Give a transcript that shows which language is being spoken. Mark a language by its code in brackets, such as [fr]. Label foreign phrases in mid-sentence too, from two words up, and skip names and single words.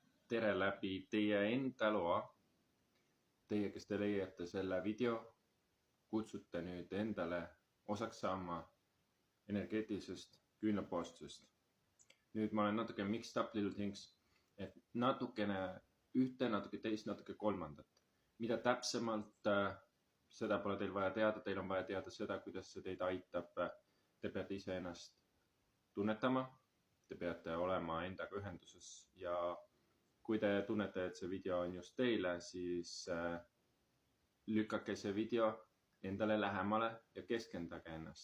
[et] tere läbi teie enda loa. Teie, kes te leiate selle video, kutsute nüüd endale osaks saama energeetilisest küünlapoostusest. Nüüd ma olen natuke [en] mixed up little things, [et] et natukene ühte, natuke teist, natuke kolmandat. Mida täpsemalt, seda pole teil vaja teada, teil on vaja teada seda, kuidas see teid aitab. Te peate ise ennast tunnetama, te peate olema endaga ühenduses ja kui te tunnete, et see video on just teile, siis lükake see video endale lähemale ja keskendage ennast.